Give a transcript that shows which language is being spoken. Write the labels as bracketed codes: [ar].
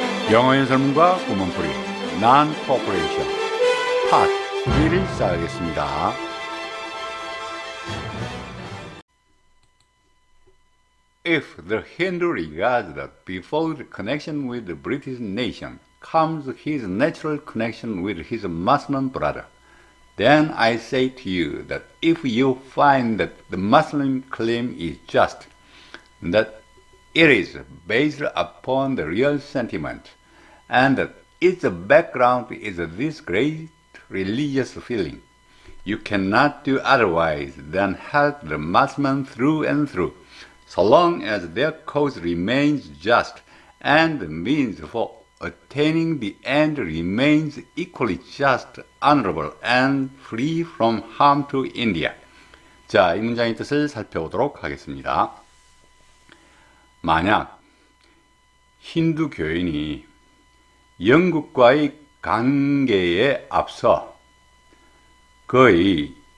[ko] 영어 연설문과 구문풀이 Non-Cooperation 파트 2를 시작하겠습니다. [en] If the Hindu regards that before the connection with the British nation comes his natural connection with his Muslim brother, then I say to you that if you find that the Muslim claim is just, that it is based upon the real sentiment, and that its background is this great religious feeling, you cannot do otherwise than help the Muslims through and through, so long as their cause remains just and the means for attaining the end remains equally just, honorable, and free from harm to India. [ko] 자, 이 문장의 뜻을 살펴보도록 하겠습니다. 만약 힌두 교인이 영국과의 관계에 앞서 그의